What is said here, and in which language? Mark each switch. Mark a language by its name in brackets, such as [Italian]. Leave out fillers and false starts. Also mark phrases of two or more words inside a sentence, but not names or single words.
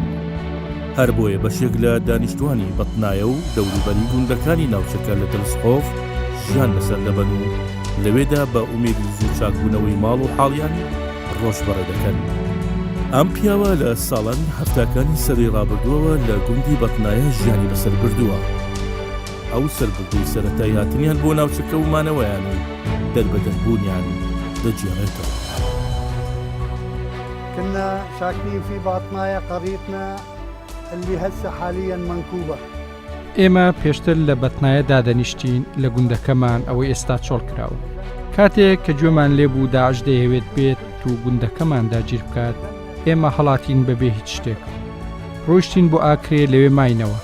[Central Kurdish] هەر بۆیە بەشێک لە دانیشتوانی بەتنایە و دەوروبەری گوندەکانی ناوچەکە لە تەلسکۆف ژیان لەسەر دەبەن و لەوێدا بە ئومێدی زوو چاکبوونەوەی ماڵ و حاڵیان ڕۆژبەڕە دەکەن. ئەم پیاوە لە ساڵانی هەفتاکانی سەری ڕابردووەوە لە گوندی بەتنایە ژیانی بەسەر بردووە. ئەو سەربردووی سەرەتای هاتنیان بۆ ناوچەکە و مانەوەیان و دەربەدەربوونیان دەجێڕێتەوە. [Arabic] كنا ساكنين في باطناية قريتنا اللي هسه حاليا منكوبة. [Central Kurdish] ئێمە پێشتر لە بەتنایە دادەنیشتین لە گوندەکەمان ئەوەی ئێستا چۆڵ کراوە. کاتێک کە گوێمان لێبوو داعش دەیەوێت بێت و گوندەکەمان داگیر بکات، ئێمە هەڵاتین بەبێ هیچ شتێک. ڕۆیشتین بۆ ئاکرێ لەوێ ماینەوە.